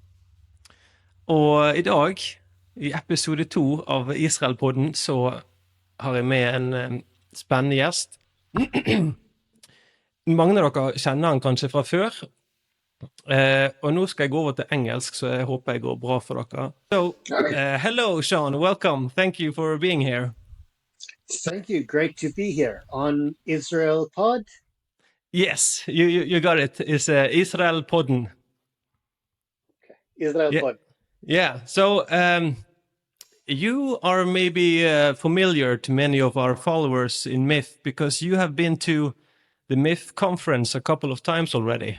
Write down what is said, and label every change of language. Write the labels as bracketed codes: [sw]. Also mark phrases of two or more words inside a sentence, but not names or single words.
[no] Og i dag, i episode 2 av Israelpodden, så har jeg med en spennende gjest. Mange av dere kjenner han kanskje fra før, og nå skal jeg gå over til engelsk, så jeg håper jeg går bra for dere. [en] So, hello Shaun, welcome, thank you for being here. Thank you. Great to be here on Israelpod. Yes, you got it. It's Israelpodden. Okay. Israelpod. Yeah. So you are maybe familiar to many of our followers in MIF because you have been to the MIF conference a couple of times already.